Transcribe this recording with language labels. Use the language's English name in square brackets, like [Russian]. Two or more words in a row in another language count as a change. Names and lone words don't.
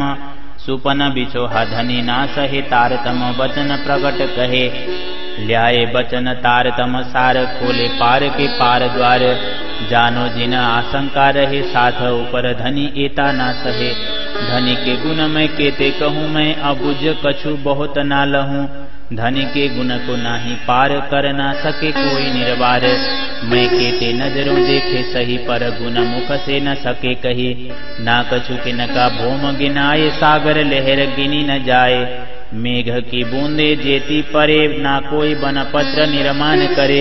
[Hindi] सुपन बिछोहा धनी ना सहे तारतम, वचन प्रगट कहे। ल्याए बचन तारतम सार, खोले पार के पार द्वार। जानो जिन आशंका रहे, साथ ऊपर धनी एता ना सहे। धनी के गुण मैं केते कहूँ, मैं अबुझ कछु बहुत ना लहूँ। धनी के गुण को नाही पार, कर ना सके कोई निर्वार। मैं केते नजरों देखे सही, पर गुण मुख से न सके कही। ना कछु किनका भोम गिनाए, सागर लहर गिनी न जाए। मेघ की बूंदे जेती परे, ना कोई बन पत्र निर्माण करे।